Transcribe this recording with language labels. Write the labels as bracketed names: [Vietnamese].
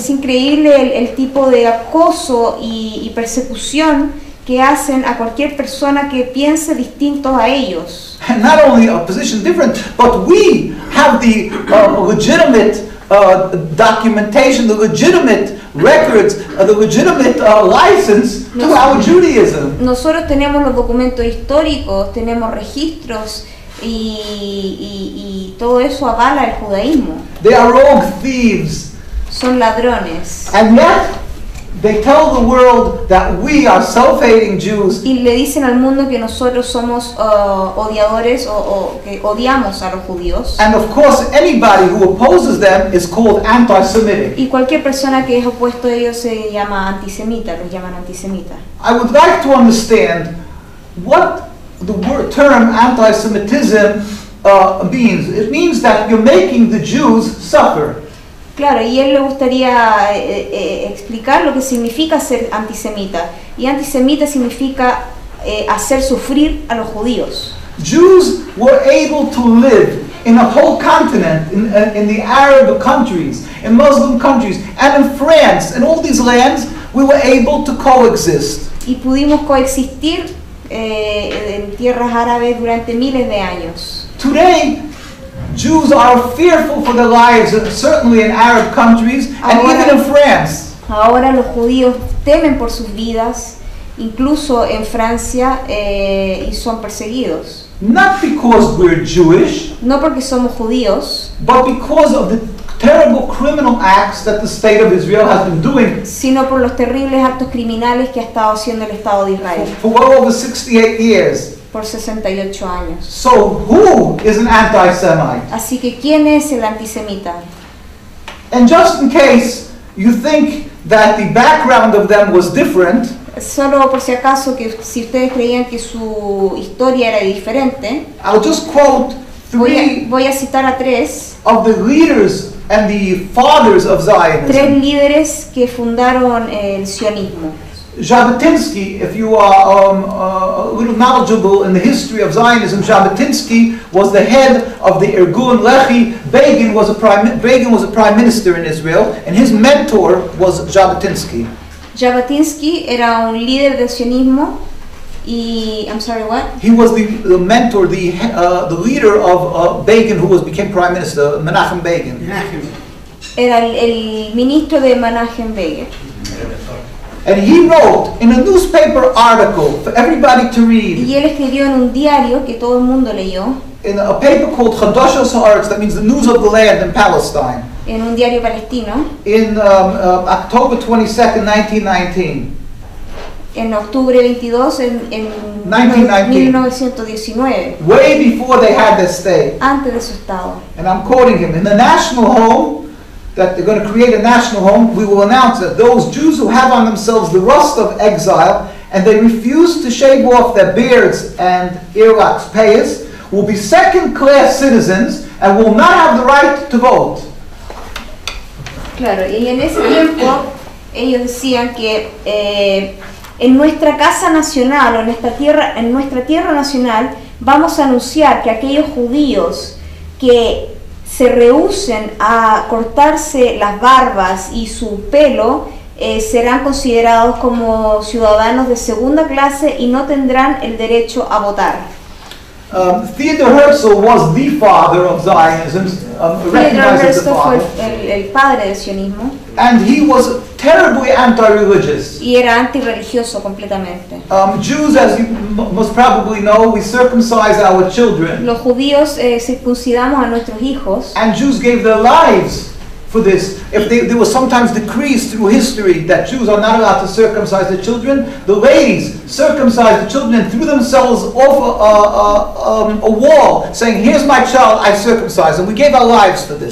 [Spanish] Es increíble el tipo de acoso y persecución que hacen a cualquier persona que piense distinto a ellos. [English] And not only a position different, but we have the legitimate documentation, the legitimate records, the legitimate license to our Judaism. [Spanish] Nosotros tenemos los documentos históricos, tenemos registros y todo eso avala el judaísmo. [English] They are rogue thieves. [Spanish] Son ladrones. [English] And yet, they tell the world that we are self-hating Jews, [Spanish] y le dicen al mundo que nosotros somos odiadores o que odiamos a los judíos. [English] and of course anybody who opposes them is called anti-Semitic. [Spanish] Y cualquier persona que es opuesto a ellos se llama antisemita, los llaman antisemita. [English] I would like to understand what the word term anti-Semitism means. It means that you're making the Jews suffer. [Spanish] Claro, y él le gustaría explicar lo que significa ser antisemita. Y antisemita significa hacer sufrir a los judíos. [English] Jews were able to live in a whole continent, in the Arab countries, in Muslim countries, and in France, in all these lands, we were able to coexist. [Spanish] Y pudimos coexistir en tierras árabes durante miles de años. [English] Today, Jews are fearful for their lives, certainly in Arab countries, and even in France. [Spanish] Ahora los judíos temen por sus vidas, incluso en Francia, y son perseguidos. [English] Not because we're Jewish, [Spanish] No porque somos judíos, [English] but because of the terrible criminal acts that the state of Israel has been doing [Spanish] sino por los terribles actos criminales que ha estado haciendo el Estado de Israel [English] for well over 68 years. [Spanish] por 68 años. [English] So who is an anti-Semite? [Spanish] Así que, ¿quién es el antisemita? [English] And just in case you think that the background of them was different, [Spanish] Solo por si acaso, que si ustedes creían que su historia era diferente, [English] I'll just quote three [Spanish] voy a citar a tres [English] of the leaders and the fathers of Zionism. [Spanish] líderes que fundaron el sionismo. [English] Jabotinsky, if you are a little knowledgeable in the history of Zionism, Jabotinsky was the head of the Irgun Lehi. Begin was a prime minister in Israel, and his mentor was Jabotinsky. [Spanish] Jabotinsky era un líder del sionismo y, [English] I'm sorry, what? He was the mentor, the leader of Begin, who became prime minister, Menachem Begin. [Spanish] Era el ministro de Menachem Begin. [English] And he wrote in a newspaper article for everybody to read, [Spanish] Y él escribió en un diario que todo el mundo leyó, [English] in a paper called Chadashos Haaretz, that means the news of the land in Palestine, [Spanish] en un diario palestino, [English] in October 22nd, 1919. [Spanish] en octubre 22 en 1919. 1919, [English] Way before they had their state. [Spanish] antes de su estado. [English] And I'm quoting him, in the national home, that they're going to create a national home, we will announce that those Jews who have on themselves the rust of exile and they refuse to shave off their beards and earlocks payas will be second-class citizens and will not have the right to vote. [Spanish] Claro, y en ese tiempo ellos decían que en nuestra casa nacional o en nuestra tierra nacional vamos a anunciar que aquellos judíos que se rehúsen a cortarse las barbas y su pelo serán considerados como ciudadanos de segunda clase y no tendrán el derecho a votar. [English] Theodor Herzl was the father of Zionism, Theodor recognized as the [Spanish] Herzl fue [English] father, [Spanish] el padre del sionismo [English] and he was terribly anti-religious. [Spanish] y era antirreligioso completamente. [English] Jews, as you most probably know, we circumcise our children, [Spanish] Los judíos circuncidamos a nuestros hijos [English] and Jews gave their lives for this. If there were sometimes decrees through history that Jews are not allowed to circumcise their children, the ladies circumcised the children and threw themselves off a wall, saying, "Here's my child, I circumcised," and we gave our lives for this.